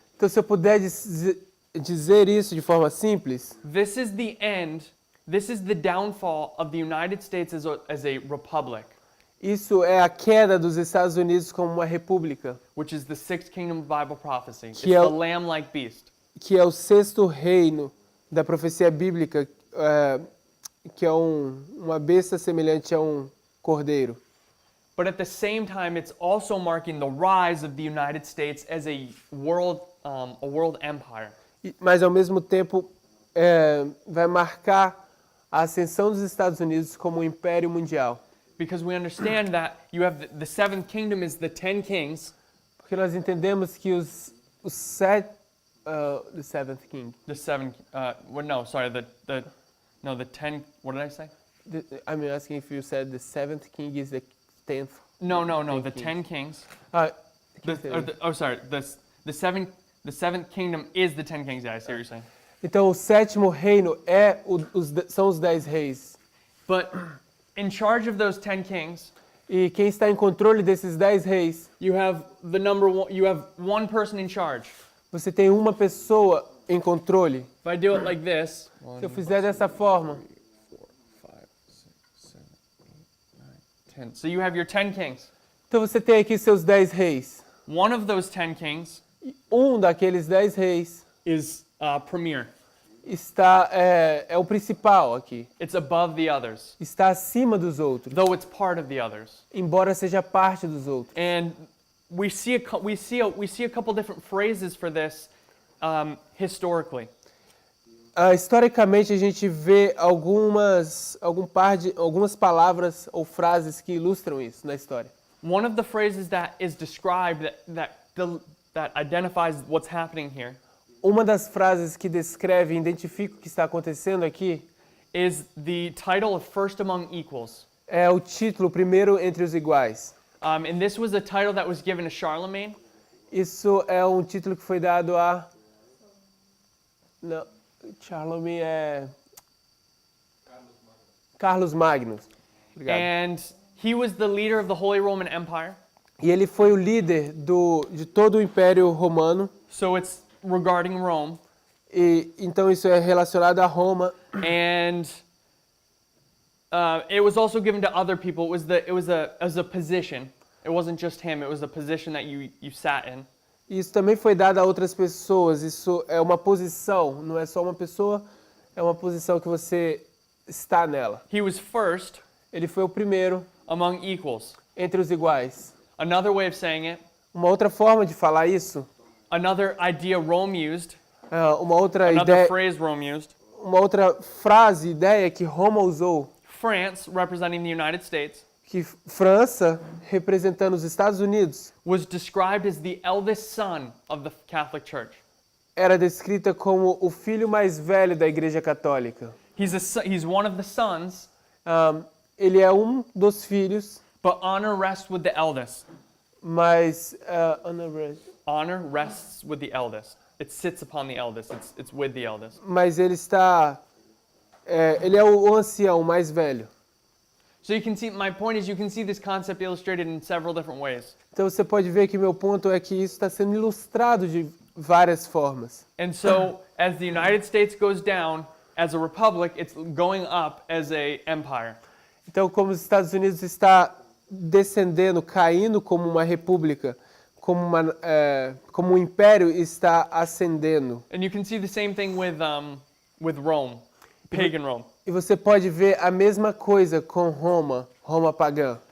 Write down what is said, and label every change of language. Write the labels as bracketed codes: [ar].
[pt] Então, se eu puder dizer isso de forma simples, [en] this is the end, this is the downfall of the United States as a republic, [pt] isso é a queda dos Estados Unidos como uma república, [en] which is the sixth kingdom of Bible prophecy. It's [pt] Que é [en] the [pt] o- [en] lamb-like beast. [pt] que é o sexto reino da profecia bíblica, que é uma besta semelhante a um cordeiro. [en] But at the same time, it's also marking the rise of the United States as a world empire. [pt] Mas, ao mesmo tempo, vai marcar a ascensão dos Estados Unidos como um império mundial. [en] Because we understand that you have the seventh kingdom is the 10 kings, [pt] Porque nós entendemos que os [en] the seventh king. the 10, what did I say? I'm asking if you said the seventh king is the 10th. No, the Kings. 10 kings. The seventh kingdom is the 10 kings. Yeah, I see what you're saying. [pt] Então, o sétimo reino são os 10 reis. [en] But in charge of those 10 kings, [pt] E quem está em controle desses 10 reis, [en] you have one person in charge. [pt] você tem uma pessoa em controle. [en] If I do it like this, [pt] Se eu fizer dessa forma, [en] 10. So you have your 10 kings. [pt] então você tem aqui seus 10 reis. [en] One of those 10 kings [pt] E daqueles 10 reis [en] is premier. [pt] é o principal aqui. [en] It's above the others, [pt] Está acima dos outros, [en] though it's part of the others. [pt] embora seja parte dos outros. [en] And we see a couple different phrases for this historically. [pt] Historicamente, a gente vê algumas palavras ou frases que ilustram isso na história. [en] One of the phrases that is described that identifies what's happening here [pt] Uma das frases que descreve e identifica o que está acontecendo aqui [en] is the title of First Among Equals. [pt] é o título Primeiro entre os Iguais. [en] And this was a title that was given to Charlemagne. [pt] Isso é um título que foi dado a... Não, Charlemagne é... Carlos Magno. Obrigado. [en] And he was the leader of the Holy Roman Empire. [pt] E ele foi o líder de todo o Império Romano. [en] So it's regarding Rome. [pt] E então isso é relacionado a Roma. [en] And it was also given to other people. It was a position. It wasn't just him. It was a position that you sat in. [pt] Isso também foi dado a outras pessoas. Isso é uma posição, não é só uma pessoa, é uma posição que você está nela. [en] He was first [pt] Ele foi o primeiro [en] among equals. [pt] entre os iguais. [en] Another way of saying it, [pt] Uma outra forma de falar isso, [en] another idea Rome used, [pt] uma outra [en] another [pt] ideia, [en] phrase Rome used. [pt] uma outra frase, ideia que Roma usou, [en] France, representing the United States, [pt] que França, representando os Estados Unidos, [en] was described as the eldest son of the Catholic Church. [pt] era descrita como o filho mais velho da Igreja Católica. [en] He's one of the sons, [pt] Ele é um dos filhos, [en] but honor rests with the eldest. [pt] mas [en] Honor rests with the eldest. It sits upon the eldest. It's with the eldest. [pt] mas ele é o ancião mais velho. [en] So you can see, my point is you can see this concept illustrated in several different ways. [pt] Então você pode ver que meu ponto é que isso está sendo ilustrado de várias formas. [en] And so as the United States goes down as a republic, it's going up as a empire. [pt] Então, como os Estados Unidos está descendendo, caindo como uma república, como um império está ascendendo. [en] And you can see the same thing with Rome, pagan Rome. [pt] E você pode ver a mesma coisa com Roma, Roma pagã.